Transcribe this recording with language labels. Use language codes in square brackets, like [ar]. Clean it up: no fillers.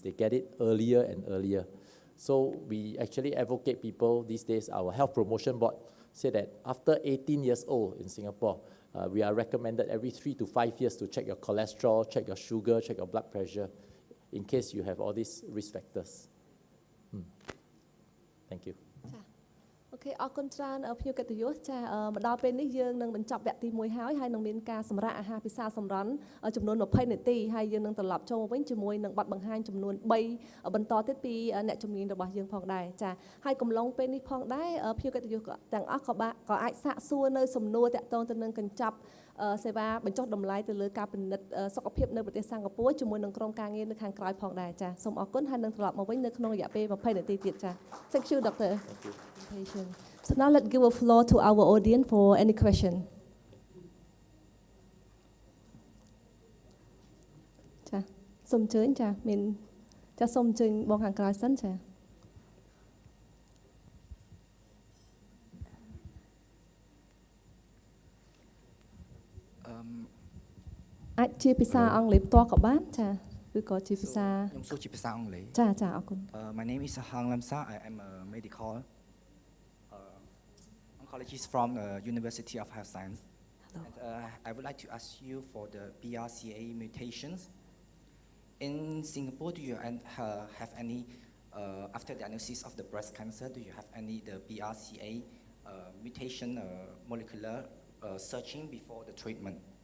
[en] They get it earlier and earlier. So we actually advocate people these days, our health promotion board say that after 18 years old in Singapore, we are recommended every 3 to 5 years to check your cholesterol, check your sugar, check your blood pressure, in case you have all these risk factors. Thank you. [km] អូខេអរគុណច្រើនភ្ញៀវកិត្តិយសចាមកដល់ពេលនេះយើងនឹងបញ្ចប់វគ្គទី1ហើយនឹងមានការសម្រាប់អាហារពិសាសម្រន់ចំនួន20នាទីហើយយើងនឹងត្រឡប់ចូលមកវិញជាមួយនឹងបទបង្ហាញចំនួន3បន្តទៀតពីអ្នកជំនាញរបស់យើងផងដែរចាហើយកំឡុងពេលនេះផងដែរភ្ញៀវកិត្តិយសទាំងអស់ក៏អាចសាកសួរនៅសំណួរតាក់ទងទៅនឹងកញ្ចប់សេវាបញ្ចុះតម្លៃទៅលើការពិនិត្យសុខភាពនៅប្រទេសសិង្ហបុរីជាមួយនឹងក្រុមការងារនៅខាងក្រៅផងដែរចាសូមអរគុណហើយនឹងត្រឡប់មកវិញនៅក្នុងរយៈពេល20នាទីទៀតចា [en] Thank you Doctor. So now let's give a floor to our audience for any question. [km] ចាសូមអញ្ជើញចាមានចាសូមអញ្ជើញបងខាងក្រៅសិនចាអាចជាភាសាអង់គ្លេសផ្ទាល់ក៏បានចាឬក៏ជាភាសាខ្ញុំសួរជាភាសាអង់គ្លេសចាចាអរគុណ [en] My name is Hang Lamsa. I am a medical oncologist from the University of Health Science. And, I would like to ask you for the BRCA mutations. In Singapore, do you have any, after diagnosis of the breast cancer, do you have any the BRCA mutation molecular searching before the treatment?